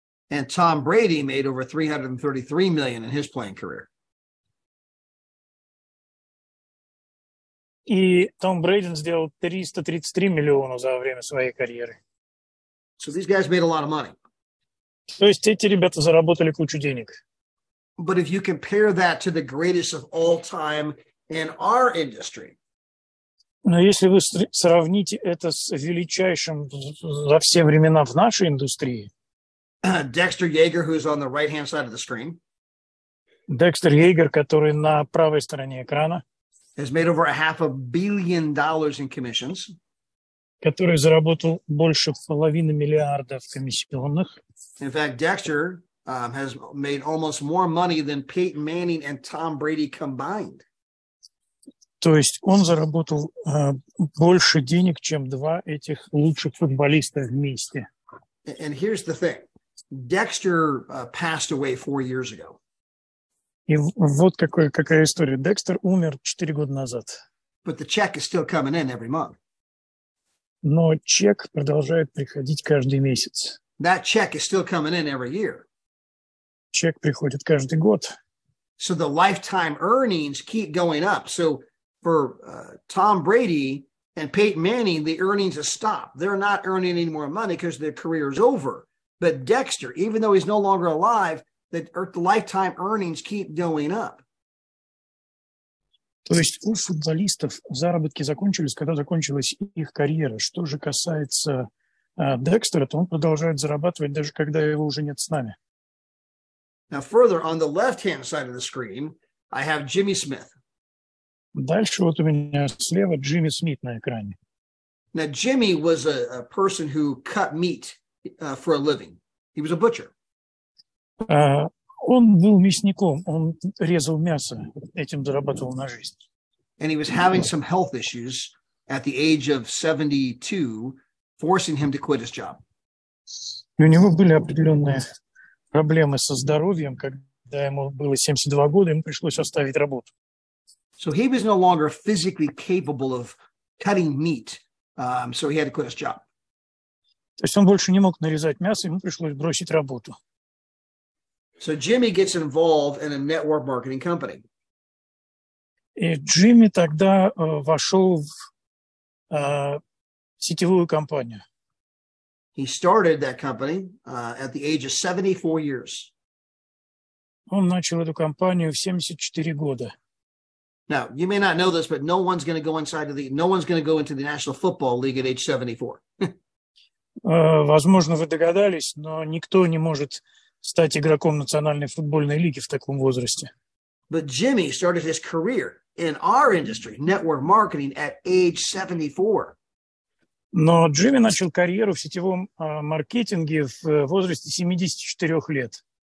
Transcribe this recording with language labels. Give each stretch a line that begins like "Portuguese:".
English: And Tom Brady made over $333 million in his playing career.
Russian: И Том Брэди сделал 333 миллиона за время своей карьеры.
English: So these guys made a lot of money.
Russian: То есть эти ребята заработали кучу денег.
English: But if you compare that to the greatest of all time in our industry,
Russian: Но если вы сравните это с величайшим за все времена в нашей индустрии,
English: Dexter Yeager, who's on the right-hand side of the screen,
Russian: Декстер Йегер, который на правой стороне экрана,
English: has made over $500 million in commissions.
Russian: который заработал больше $500 миллиарда комиссионных.
English: In fact, Dexter has made almost more money than Peyton Manning and Tom Brady combined.
Russian: То есть он заработал больше денег, чем два этих лучших футболиста вместе.
English: And here's the thing. Dexter passed away 4 years ago.
Russian: И вот какая история. Декстер умер 4 года назад.
English: But the check is still coming in every month.
Russian: Но чек продолжает приходить каждый месяц.
English: That check is still coming in every year.
Russian: Чек приходит каждый год.
English: So the lifetime earnings keep going up. So for Tom Brady and Peyton Manning, the earnings have stopped. They're not earning any more money because their career is over. But Dexter, even though he's no longer alive, the lifetime earnings keep going up.
Russian: То есть у футболистов заработки закончились, когда закончилась их карьера. Что же касается Декстера, то он продолжает зарабатывать, даже когда его уже нет с нами.
English: Now, further, on the left-hand side of the screen, I have Jimmy Smith.
Russian: Дальше вот у меня слева Джимми Смит на экране.
English: Now, Jimmy was a person who cut meat for a living. He was a butcher.
Russian: Он был мясником, он резал мясо, этим зарабатывал на жизнь.
English: And he was having some health issues at the age of 72, forcing him to quit his job.
Russian: И у него были определенные проблемы со здоровьем, когда ему было 72 года, ему пришлось оставить работу.
English: So he was no longer physically capable of cutting meat, so he had to quit his job.
Russian: То есть он больше не мог нарезать мясо, ему пришлось бросить работу.
English: So Jimmy gets involved in a network marketing company.
Russian: И Джимми тогда вошел в сетевую компанию.
English: He started that company at the age of 74 years.
Russian: Он начал эту компанию в 74 года.
English: Now, you may not know this, but no one's going to go into the National Football League at age 74.
Russian: Возможно, вы догадались, но никто не может стать игроком Национальной футбольной лиги в таком возрасте.
English: But Jimmy started his career in our industry, network marketing, at age 74.
Russian: Но Джимми начал карьеру в сетевом маркетинге в возрасте 74 лет.